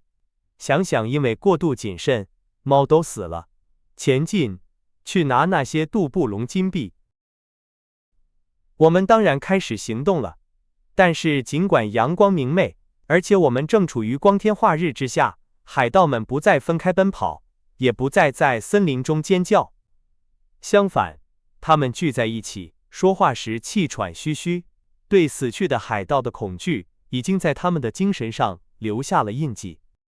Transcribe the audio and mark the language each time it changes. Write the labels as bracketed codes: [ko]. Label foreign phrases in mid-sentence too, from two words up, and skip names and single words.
[zh] 想想，因為過度謹慎，貓都死了。前進，去拿那些杜布隆金幣。我們當然開始行動了，但是儘管陽光明媚，而且我們正處於光天化日之下，海盜們不再分開奔跑，也不再在森林中尖叫。相反，他們聚在一起，說話時氣喘吁吁。對死去的海盜的恐懼已經在他們的精神上留下了印記。